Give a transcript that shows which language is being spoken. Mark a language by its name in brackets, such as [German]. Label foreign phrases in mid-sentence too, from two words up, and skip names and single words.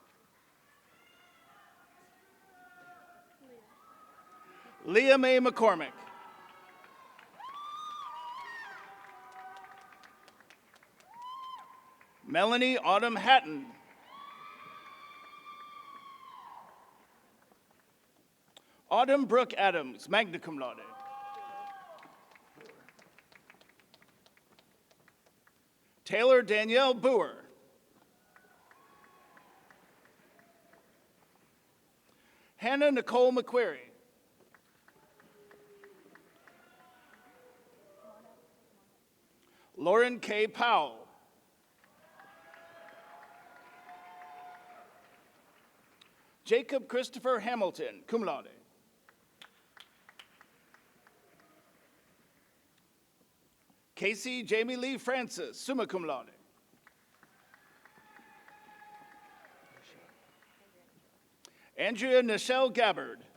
[English] Leah Mae McCormick. Melanie Autumn Hatton. Autumn Brooke Adams, [Latin] magna cum laude. [English] Taylor Danielle Boer. Hannah Nicole McQuarrie. Lauren K. Powell. Jacob Christopher Hamilton, [Latin] cum laude. [English] Casey Jamie Lee Francis, [Latin] summa cum laude. [English] Andrea Nichelle Gabbard.